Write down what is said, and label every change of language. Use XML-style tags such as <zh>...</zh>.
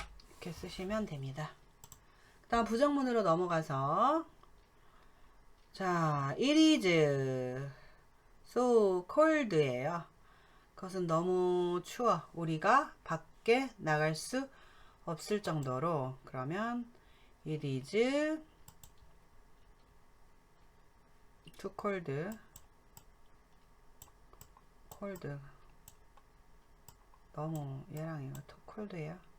<ko>이렇게 쓰시면 됩니다. 그 다음 부정문으로 넘어가서 자,</ko> <en>it is so cold</en> <ko>예요. 그것은 너무 추워. 우리가 밖에 나갈 수 없을 정도로. 그러면</ko> <en>it is too cold.</en> <ko>너무 얘랑 이거 too cold예요.</ko>